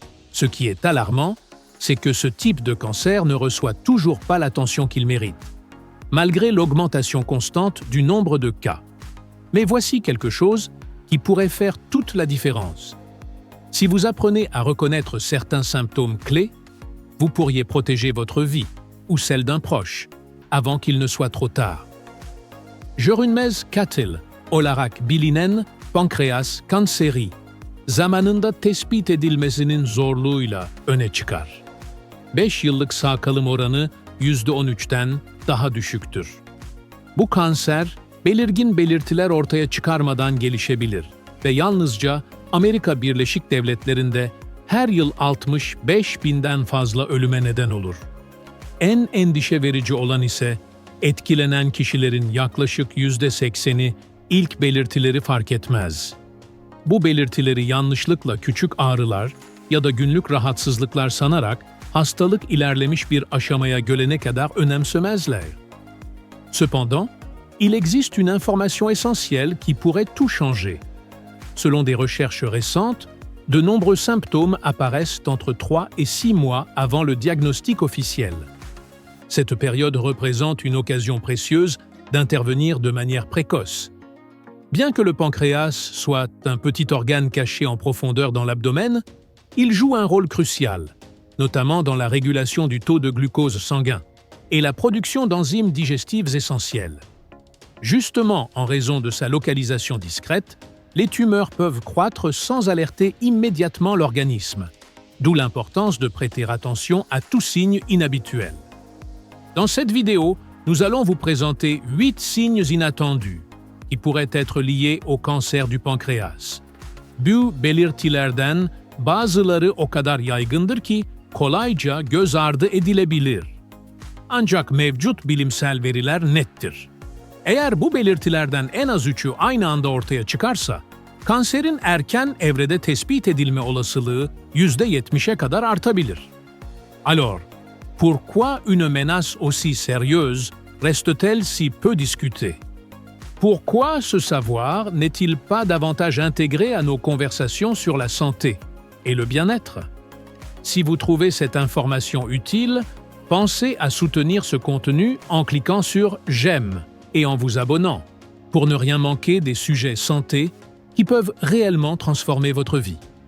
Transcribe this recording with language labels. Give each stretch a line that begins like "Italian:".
French: Ce qui est alarmant, c'est que ce type de cancer ne reçoit toujours pas l'attention qu'il mérite, malgré l'augmentation constante du nombre de cas. Mais voici quelque chose qui pourrait faire toute la différence. Si vous apprenez à reconnaître certains symptômes clés, vous pourriez protéger votre vie ou celle d'un proche avant qu'il ne soit trop tard.
Turkish: Görünmez katil olarak bilinen pankreas kanseri zamanında tespit edilmesinin zorluğuyla öne çıkar. 5 yıllık sağ kalım oranı %13'ten daha düşüktür. Bu kanser, belirgin belirtiler ortaya çıkarmadan gelişebilir ve yalnızca Amerika Birleşik Devletleri'nde her yıl 65 binden fazla ölüme neden olur. En endişe verici olan ise etkilenen kişilerin yaklaşık %80'i ilk belirtileri fark etmez. Bu belirtileri yanlışlıkla küçük ağrılar ya da günlük rahatsızlıklar sanarak hastalık ilerlemiş bir aşamaya gelene kadar önemsemezler.
French: Cependant, il existe une information essentielle qui pourrait tout changer. Selon des recherches récentes, de nombreux symptômes apparaissent entre 3 et 6 mois avant le diagnostic officiel. Cette période représente une occasion précieuse d'intervenir de manière précoce. Bien que le pancréas soit un petit organe caché en profondeur dans l'abdomen, il joue un rôle crucial, notamment dans la régulation du taux de glucose sanguin et la production d'enzymes digestives essentielles. Justement, en raison de sa localisation discrète, les tumeurs peuvent croître sans alerter immédiatement l'organisme, d'où l'importance de prêter attention à tout signe inhabituel. Dans cette vidéo, nous allons vous présenter 8 signes inattendus qui pourraient être liés au cancer du pankreas.
Turkish: Bu belirtilerden bazıları o kadar yaygındır ki kolayca göz ardı edilebilir. Ancak mevcut bilimsel veriler nettir. Eğer bu belirtilerden en az 3'ü aynı anda ortaya çıkarsa, kanserin erken evrede tespit edilme olasılığı %70'e kadar artabilir.
French: Alors, pourquoi une menace aussi sérieuse reste-t-elle si peu discutée? Pourquoi ce savoir n'est-il pas davantage intégré à nos conversations sur la santé et le bien-être? Si vous trouvez cette information utile, pensez à soutenir ce contenu en cliquant sur « J'aime » et en vous abonnant, pour ne rien manquer des sujets santé qui peuvent réellement transformer votre vie.